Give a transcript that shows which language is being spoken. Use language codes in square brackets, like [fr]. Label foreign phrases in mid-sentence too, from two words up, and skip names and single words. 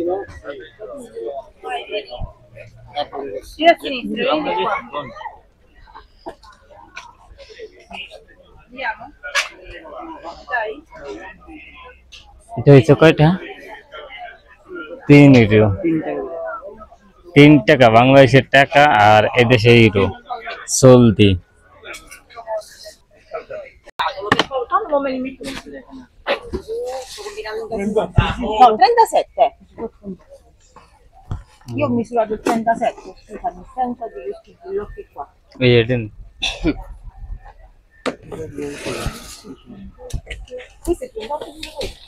[bn] এটা হচ্ছে কয়টা? 3 টাকা বাংলাদেশের টাকা, আর এদেশে ইউরো চলতি। [it] No, 37. Io ho misurato il 37, scusami, senza di questi occhi qua. [bn] এই এটেন [it] Questo è 38 di questo.